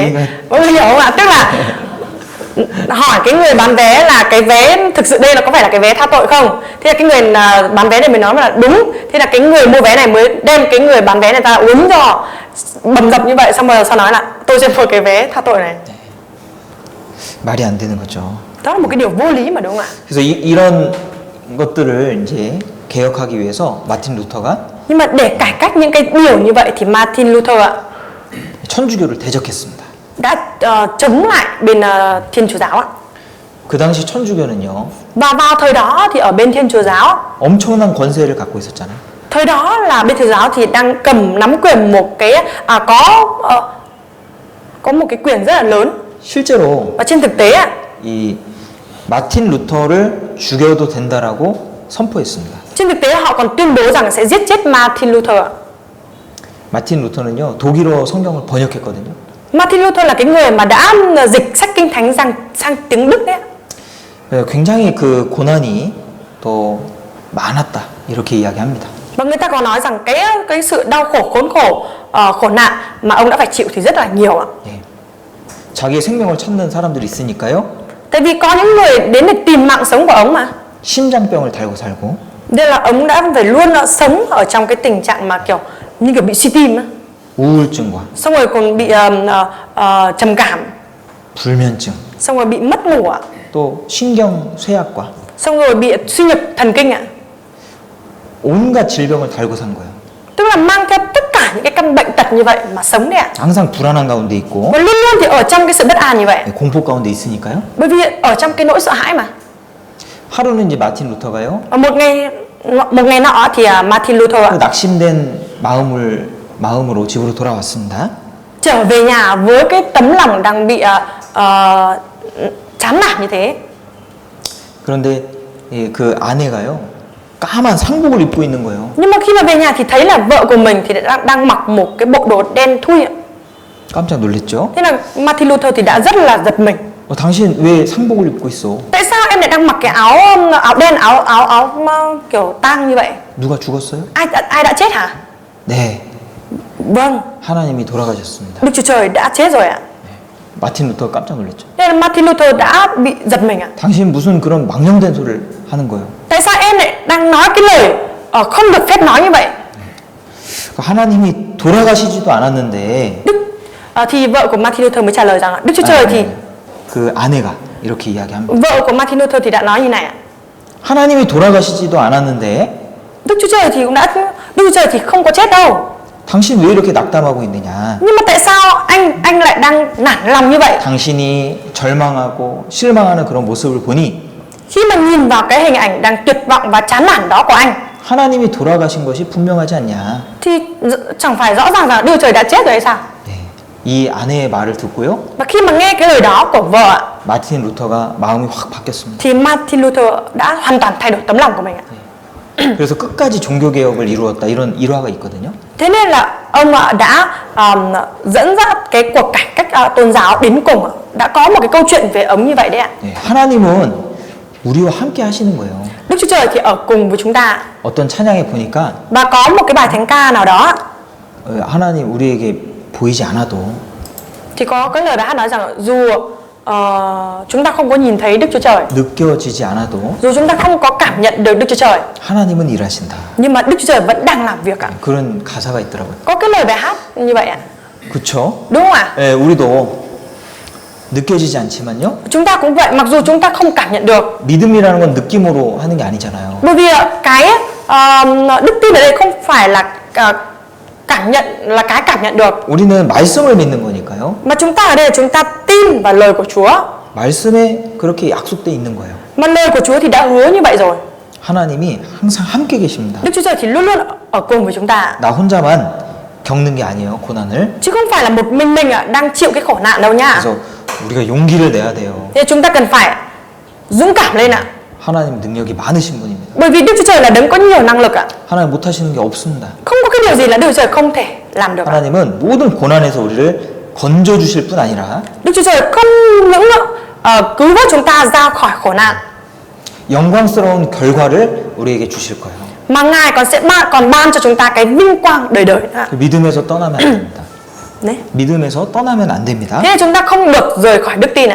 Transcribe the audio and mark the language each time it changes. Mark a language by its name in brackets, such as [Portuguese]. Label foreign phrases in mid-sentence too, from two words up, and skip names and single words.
[Vietnamese] Ý- ý- Có hiểu không ạ? Tức là hỏi cái người bán vé là cái vé thực sự đây là có phải là cái vé tha tội không? Thế là cái người bán vé này mới nói là đúng. Thế là cái người mua vé này mới đem cái người bán vé này ra uống cho bầm dập như vậy, xong rồi sau nói là tôi sẽ mua cái vé tha tội này. [Korean] 말이 안 되는 거죠. [Vietnamese] Đó là một cái điều vô lý mà đúng không ạ? [Korean] 그래서 이런 것들을 이제 개혁하기 위해서 마틴 루터가 [Vietnamese] Nhưng mà để cải cách những cái điều như vậy thì Martin Luther ạ [Korean] 천주교를 대적했습니다. [Vietnamese] đã chống lại bên Thiên Chúa giáo ạ. [Korean] 그 당시 천주교는요, [Vietnamese] Và vào thời đó thì ở bên Thiên Chúa giáo, [Korean] 엄청난 권세를 갖고 있었잖아요. [Vietnamese] thời đó là bên Thiên Chúa giáo thì đang cầm nắm quyền một cái có một cái quyền rất là lớn. [Korean] 실제로 [Vietnamese] Và trên thực tế ạ, [Korean] 이 마틴 루터를 죽여도 된다라고 선포했습니다. [Vietnamese] trên thực tế họ còn tuyên bố rằng sẽ giết chết Martin Luther ạ. [Korean] 마틴 루터는요, 독일어 성경을 번역했거든요. [Vietnamese] Martin Luther là cái người mà đã dịch sách Kinh Thánh sang tiếng Đức đấy ạ. [Korean] 그래서 굉장히 그 고난이 또 많았다 이렇게 이야기합니다. [Vietnamese] Và người ta có nói rằng cái sự đau khổ, khốn khổ, khổ nạn mà ông đã phải chịu thì rất là nhiều ạ. [Korean] 예. 자기의 생명을 찾는 사람들이 있으니까요. [Vietnamese] Tại vì có những người đến để tìm mạng sống của ông mà. [Korean] 심장병을 달고 살고 [Vietnamese] Nên là ông đã phải luôn sống ở trong cái tình trạng mà kiểu như kiểu bị suy tim á. [Korean] 우울증과 [Vietnamese] Xong rồi còn bị trầm cảm, [Korean] 불면증, [Vietnamese] xong rồi bị mất ngủ ạ, [Korean] 또 신경 쇠약과 [Vietnamese] xong rồi bị suy nhược thần kinh ạ. [Korean] 온갖 질병을 달고 산 거예요. [Vietnamese] Tức là mang theo tất cả những cái căn bệnh tật như vậy mà sống đấy ạ. [Korean] 항상 불안한 가운데 있고 [Vietnamese] Và luôn luôn thì ở trong cái sự bất an như vậy. [Korean] 공포 가운데 있으니까요. [Vietnamese] Bởi vì ở trong cái nỗi sợ hãi mà. [Korean] 하루는 이제 마틴 루터가요. [Vietnamese] Và một ngày nọ thì Martin Luther ạ [Korean] 그 낙심된 마음으로 집으로 돌아왔습니다. [Vietnamese] trở về nhà với cái tấm lòng đang bị chán nản như thế. [Korean] 그런데 그 아내가요. 까만 상복을 입고 있는 거예요. [Vietnamese] Nhưng mà khi mà về nhà thì thấy là vợ của mình thì đang mặc một cái bộ đồ đen thui ạ. [Korean] 깜짝 놀랐죠? [Vietnamese] Thế là Martin Luther thì đã rất là giật mình. [Korean] 당신 왜 상복을 입고 있어? [Vietnamese] Tại sao em lại đang mặc cái áo đen, áo kiểu tang như vậy? [Korean] 누가 죽었어요? [Vietnamese] Ai đã chết hả? [Korean] 네, [Vietnamese] Vâng, [Korean] 하나님이 돌아가셨습니다. [Vietnamese] Đức Chúa Trời đã chết rồi ạ. [Korean] 마틴 루터 깜짝 놀랐죠. [Vietnamese] Nên là Martin Luther đã bị giật mình ạ. [Korean] 당신 무슨 그런 망령된 소리를 하는 거예요? [Vietnamese] Tại sao em lại đang nói cái lời không được phép nói như vậy? [Korean] 하나님이 돌아가시지도 않았는데 [Vietnamese] Thì vợ của Martin Luther mới trả lời rằng Đức Chúa Trời thì [Korean] 그 아내가 이렇게 이야기합니다. [Vietnamese] vợ của Martin Luther thì đã nói như này ạ. [Korean] 하나님이 돌아가시지도 않았는데 [Vietnamese] Đức Chúa Trời thì cũng đã Đức Chúa Trời thì không có chết đâu. [Korean] 당신 왜 이렇게 낙담하고 있느냐? [Vietnamese] Nhưng mà tại sao anh lại đang nản lòng như vậy? [Korean] 당신이 절망하고 실망하는 그런 모습을 보니 [Vietnamese] Khi mà nhìn vào cái hình ảnh đang tuyệt vọng và chán nản đó của anh [Korean] 하나님이 돌아가신 것이 분명하지 않냐? [Vietnamese] thì chẳng phải rõ ràng rằng Đức Chúa Trời đã chết rồi hay sao? [Korean] 네. 이 아내의 말을 듣고요. [Vietnamese] Và khi mà nghe cái lời đó của vợ ạ, [Korean] 마틴 루터가 마음이 확 바뀌었습니다. [Vietnamese] thì Martin Luther đã hoàn toàn thay đổi tấm lòng của mình ạ. [Korean] 그래서 끝까지 종교개혁을 이루었다 이런 일화가 있거든요. [Vietnamese] Thế nên là ông đã dẫn dắt cái cuộc cải cách tôn giáo đến cùng ạ. Đã có một cái câu chuyện về ông như vậy đấy ạ. [Korean] 네. 하나님은 우리와 함께 하시는 거예요. [Vietnamese] Đức Chúa Trời thì ở cùng với chúng ta. [Korean] 어떤 찬양에 보니까 [Vietnamese] Và có một cái bài thánh ca nào đó [Korean] 하나님 우리에게 보이지 않아도 [Vietnamese] thì có cái lời bài hát nói rằng dù chúng ta không có nhìn thấy Đức Chúa Trời, [Korean] 느껴지지 않아도 [Vietnamese] dù chúng ta không có cảm nhận được Đức Chúa Trời, [Korean] 하나님은 일하신다. [Vietnamese] nhưng mà Đức Chúa Trời vẫn đang làm việc ạ. [Korean] 그런 가사가 있더라고요. [Vietnamese] Có cái lời bài hát như vậy ạ. [Korean] 그렇죠? [Vietnamese] Đúng không ạ? [Korean] 예, 우리도 느껴지지 않지만요. [Vietnamese] Chúng ta cũng vậy, mặc dù chúng ta không cảm nhận được. [Korean] 믿음이라는 건 느낌으로 하는 게 아니잖아요. [Vietnamese] Bởi vì cái đức tin ở đây không phải là cảm nhận, là cái cảm nhận được, [Korean] 우리는 말씀을 믿는 거니까요. [Vietnamese] mà chúng ta ở đây là chúng ta tin vào lời của Chúa. [Korean] 말씀에 그렇게 약속돼 있는 거예요. [Vietnamese] Mà lời của Chúa thì đã hứa như vậy rồi. [Korean] 하나님이 항상 함께 계십니다. [Vietnamese] Đức Chúa Trời thì luôn luôn ở cùng với chúng ta. [Korean] 나 혼자만 겪는 게 아니에요, 고난을. [Vietnamese] Chứ không phải là một mình đang chịu cái khổ nạn đâu nha. [Korean] 그래서 우리가 용기를 내야 돼요. [Vietnamese] Thế chúng ta cần phải dũng cảm lên ạ. [Korean] 하나님 능력이 많으신 분입니다. [Vietnamese] Bởi vì Đức Chúa Trời là đấng có nhiều năng lực ạ. [Korean] 하나님 못 하시는 게 없습니다. [Vietnamese] Không có cái điều gì là Đức Chúa Trời không thể làm được ạ. [Korean] 하나님은 모든 고난에서 우리를 건져 주실 뿐 아니라 [Vietnamese] Đức Chúa Trời không những cứu vớt chúng ta ra khỏi khổ nạn, [Korean] 영광스러운 결과를 우리에게 주실 거예요. [Vietnamese] mà Ngài còn ban cho chúng ta cái vinh quang đời đời ạ. [Korean] 그 믿음에서 떠나면 안 됩니다. [Vietnamese] Đấy. [Korean] 믿음에서 떠나면 안 됩니다. [Vietnamese] Thế là chúng ta không được rời khỏi đức tin ạ.